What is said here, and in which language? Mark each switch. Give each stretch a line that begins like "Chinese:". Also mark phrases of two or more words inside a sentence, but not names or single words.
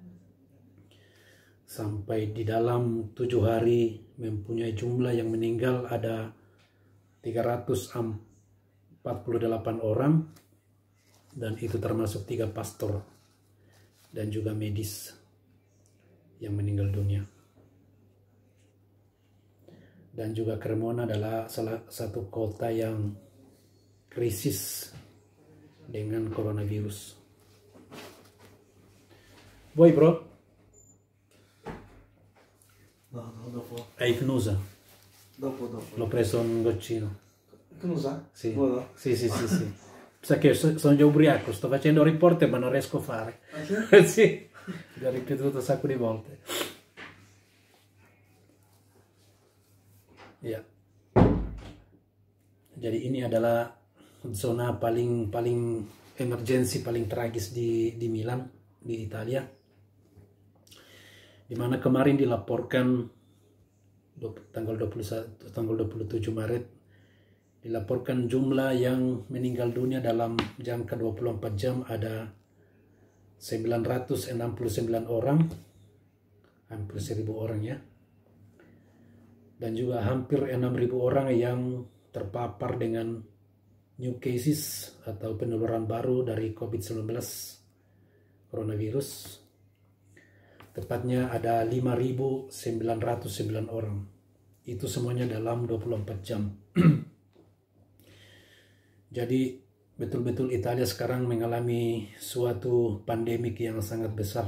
Indonesian: Sampai di dalam 7 hari mempunyai jumlah yang meninggal ada 348 orang, dan itu termasuk 3 pastor dan juga medis yang meninggal dunia. Dan juga Cremona adalah salah satu kota yang krisis dengan coronavirus.
Italian: Vuoi bro? No, dopo. Hai Fnusa? Dopo. L'ho preso un goccino. Cosa? Sì. Buono? Sì. Sa che sono già ubriaco, sto facendo report ma non riesco a fare. Ah, sì? Sì, l'ho ripetuto un sacco di volte.
Indonesian: Ya. Jadi ini adalah zona paling emergensi, paling tragis di Milan, di Italia. Di mana kemarin dilaporkan tanggal 27 Maret dilaporkan jumlah yang meninggal dunia dalam jangka 24 jam ada 969 orang, hampir 1000 orang ya. Dan juga hampir 6.000 orang yang terpapar dengan
English: new cases
Indonesian: atau penularan baru dari COVID-19 coronavirus. Tepatnya ada 5.909 orang. Itu semuanya dalam 24 jam. Jadi betul-betul Italia sekarang mengalami suatu pandemik yang sangat besar.